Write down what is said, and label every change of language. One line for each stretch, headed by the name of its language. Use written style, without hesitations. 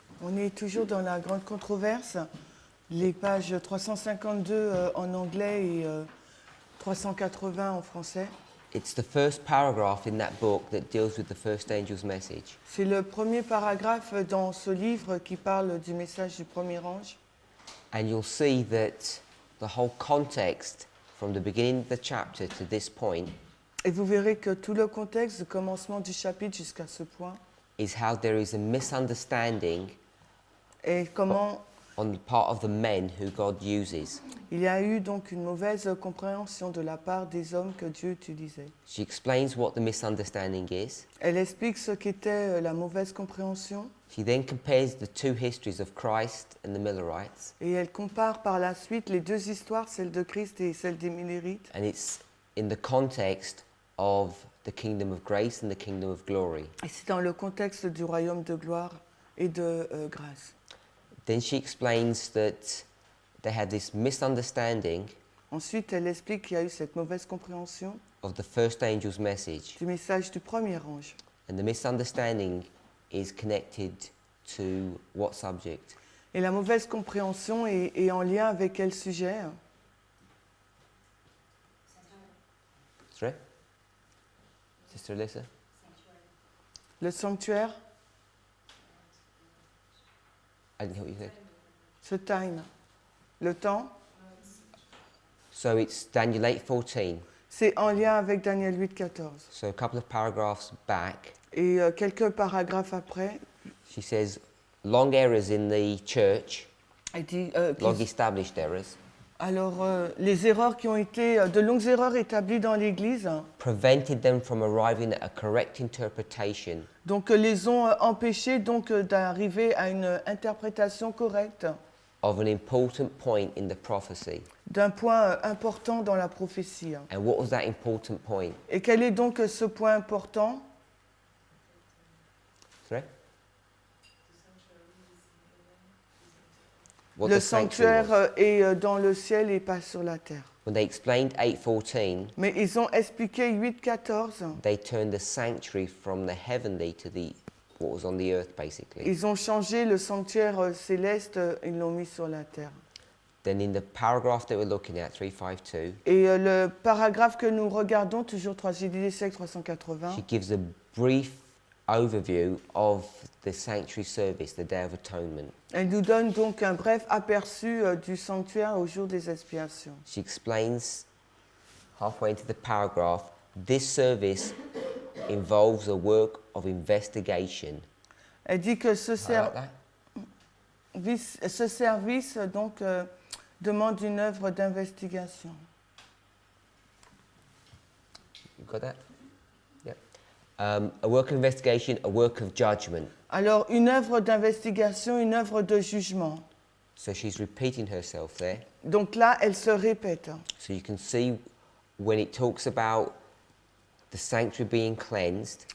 French: On est toujours dans la grande controverse, les pages 352 en anglais et 380 en français.
English: It's the first paragraph in that book that deals with the first angel's message.
French: C'est le premier paragraphe dans ce livre qui parle du message du premier ange.
English: And you'll see that the whole context from the beginning of the chapter to this point
French: Et vous verrez que tout le contexte du commencement du chapitre jusqu'à ce point
English: is how there is a misunderstanding
French: et comment
English: on the part of the men who God uses.
French: il y a eu donc une mauvaise compréhension de la part des hommes que Dieu utilisait.
English: She explains what the misunderstanding is.
French: Elle explique ce qu'était la mauvaise compréhension
English: She then compares the two histories of Christ and the Millerites,
French: et elle compare par la suite les deux histoires, celle de Christ et celle des Millerites.
English: and it's in the context of the kingdom of grace and the kingdom of glory.
French: Et c'est dans le contexte du royaume de gloire et de grâce.
English: Then she explains that they had this misunderstanding
French: Ensuite, elle explique qu'il y a eu cette mauvaise compréhension
English: of the first angel's message.
French: du message du premier ange.
English: And the misunderstanding is connected to what subject?
French: Et la mauvaise compréhension est en lien avec quel sujet?
English: Sorry? Sister Alyssa?
French: Le sanctuaire,
English: I didn't hear what you said.
French: ce time, le temps.
English: So it's Daniel 8:14.
French: C'est en lien avec Daniel 8,14.
English: So a couple of paragraphs back,
French: Et quelques paragraphes après,
English: she says, long errors in the church,
French: elle dit
English: long established errors,
French: alors les erreurs qui ont été, de longues erreurs établies dans l'Église,
English: prevented them from arriving at a correct interpretation
French: donc les ont empêchés donc d'arriver à une interprétation correcte
English: of an important point in the prophecy.
French: d'un point important dans la prophétie.
English: And what was that important point?
French: Et quel est donc ce point important?
English: Sorry? What
French: Le
English: the sanctuary was.
French: sanctuaire est dans le ciel et pas sur la terre.
English: When they explained 8:14,
French: Mais ils ont expliqué 8,14.
English: they turned the sanctuary from the heavenly to the what was on the earth, basically.
French: Ils ont changé le sanctuaire céleste, ils l'ont mis sur la terre.
English: Then in the paragraph that we're looking at, 352,
French: Et le paragraphe que nous regardons, toujours 380,
English: she gives a brief overview of the sanctuary service, the Day of Atonement.
French: elle nous donne donc un bref aperçu du sanctuaire au jour des expiations.
English: She explains halfway into the paragraph, this service involves a work of investigation.
French: Elle dit que ce,
English: I like that.
French: ce service donc, demande une œuvre d'investigation.
English: You got that? Yeah. A work of investigation, a work of judgment.
French: Alors, une œuvre d'investigation, une œuvre de jugement.
English: So she's repeating herself there.
French: Donc là, elle se répète.
English: So you can see when it talks about the sanctuary being cleansed,